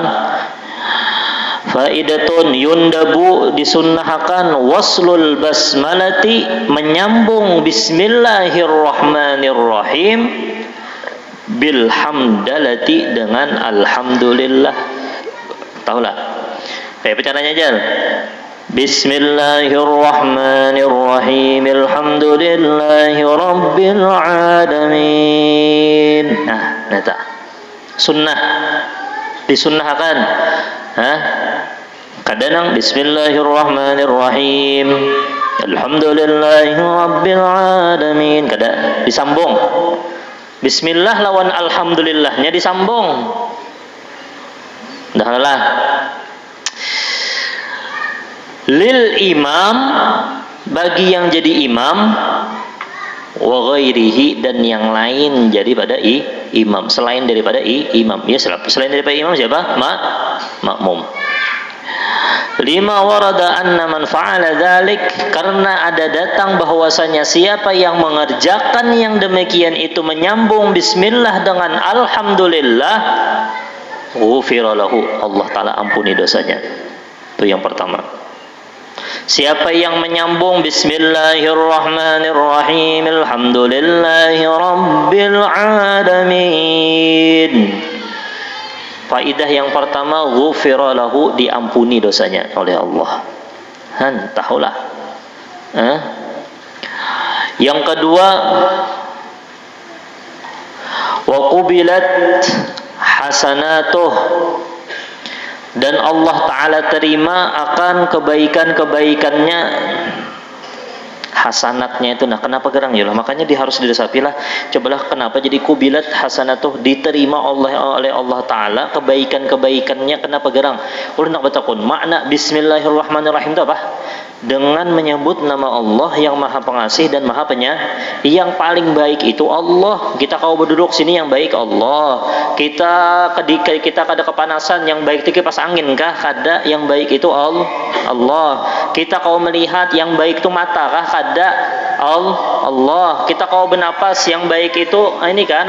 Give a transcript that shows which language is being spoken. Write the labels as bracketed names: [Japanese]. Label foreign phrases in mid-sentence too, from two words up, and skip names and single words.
[Arabic] فائدة يندب [Banjar] disunnahkan [Arabic] وصل البسملة, [Banjar] menyambung bismillahirrahmanirrahim [Arabic] بالحمدلة [Banjar] dengan alhamdulillah. Tahulah kayak caranya aja. [Arabic] بسم الله الرحمن الرحيم الحمد لله رب العالمين. [Banjar] Nah, neta sunnah disunnahkan. [Arabic] Kadang بسم الله الرحمن الرحيم الحمد لله رب العالمين, [Banjar] kada disambung. Bismillah lawan alhamdulillahnya disambung. Dah lah. [Arabic] للإمام, [Banjar] bagi yang jadi imam, [Arabic] وغيره, [Banjar] dan yang lain jadi pada imam, selain daripada imam. Ya, selain daripada imam siapa? Makmum. [Arabic] لما ورد أن من فعل ذلك, [Banjar] karena ada datang bahwasanya siapa yang mengerjakan yang demikian itu menyambung bismillah dengan alhamdulillah, [Arabic] غفر له, [Banjar] Allah taala ampuni dosanya. Itu yang pertama. Siapa yang menyambung [Arabic] بسم الله الرحمن الرحيم الحمد لله رب العالمين, [Banjar] faidah yang pertama, [Arabic] غفر له, [Banjar] diampuni dosanya oleh Allah. Tahulah. Yang kedua, [Arabic] وقبلت حسناته, [Banjar] dan Allah Ta'ala terima akan kebaikan-kebaikannya, hasanatnya itu. Nah, kenapa gerang ya lah? Makanya harus diresapilah. Cobalah kenapa jadi [Arabic] قبلت حسناته, [Banjar] diterima oleh Allah Ta'ala kebaikan-kebaikannya, kenapa gerang? Ulun nak bertakun makna bismillahirrahmanirrahim itu apa? [Indonesian] Dengan menyebut nama Allah yang maha pengasih dan maha penyayang. [Banjar] Yang paling baik itu Allah. Kita kau berduduk sini yang baik Allah. Kita kada kepanasan, yang baik itu kipas angin kah? Kada, yang baik itu Allah. Kita kau melihat, yang baik itu mata kah? Kada, Allah. Kita kau bernapas, yang baik itu ini kah?